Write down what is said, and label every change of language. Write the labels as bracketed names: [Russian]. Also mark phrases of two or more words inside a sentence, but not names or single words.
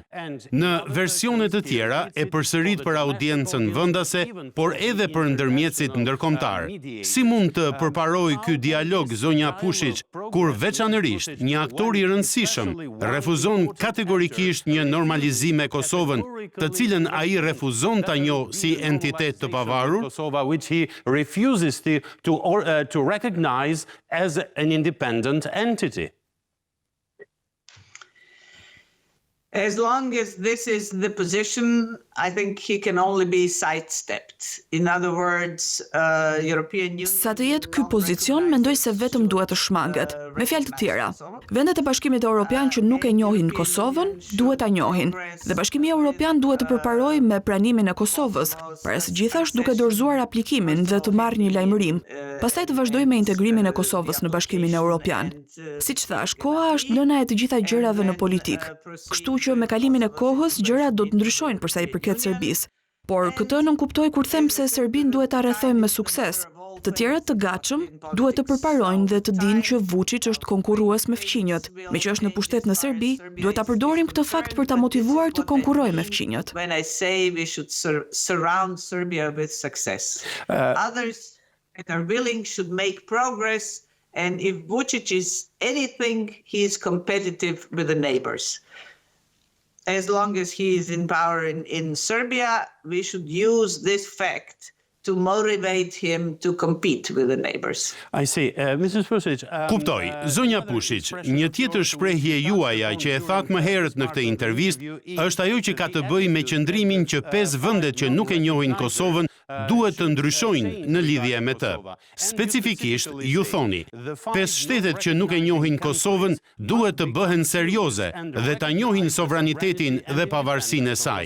[Albanian] Në versione të tjera e përsërit për audiencën vendase, por edhe për ndërmjetësit ndërkombëtar. Si mund të përparojë ky dialog zonja Pušić, kur veçanërisht një aktor i rëndësishëm refuzon kategorikisht një normalizim me Kosovën, të cilën ai refuzon ta njohë si entitet të pavarur? Kosova, [English] which he refuses to recognize as an independent entity. As long as this is the position, I think he can only be sidestepped. In other words, European Union... [Albanian] Sa të jetë ky pozicion, mendoj se vetëm duhet të shmanget. Me fjalë të tjera, vendet e Bashkimit Evropian që nuk e njohin Kosovën, duhet ta njohin. Dhe Bashkimi Evropian duhet të përparojë me pranimin e Kosovës, para së gjithash duke dorëzuar aplikimin dhe të marrë një lajmërim. Pastaj të vazhdojë me integrimin e Kosovës në Bashkimin Evropian. Siç thash, koha është nëna e të gjitha gjërave në politikë. Kështu që me kalimin e kohës gjërat do të ndryshojnë për sa i përket Serbisë. Por këtë nuk kuptoj kur them se Serbinë duhet ta rrethojmë me sukses. Të tjerët të gatshëm duhet të përparojnë dhe të dinë që Vučić është konkurrues me fqinjët. Me që është në pushtet në Serbi, duhet ta përdorim këtë fakt për ta motivuar të konkurrojë me fqinjët. [English] When I say we should surround Serbia with success. Others that are willing should make progress, and if Vučić is anything, he is competitive with the neighbors. As long as he is in power in Serbia, we should use this fact to motivate him to compete with the neighbors. I see. Mrs. Pušić... [Albanian] Kuptoj, zonja Pušić, një tjetër shprehje juaja që e thatë më herët në këtë intervistë është ajo që ka të bëjë me qëndrimin që 5 vendet që nuk e njohin Kosovën duhet të ndryshojnë në lidhje me të. Specifikisht, ju thoni, 5 shtetet që nuk e njohin Kosovën duhet të bëhen serioze dhe ta njohin sovranitetin dhe pavarësinë e saj.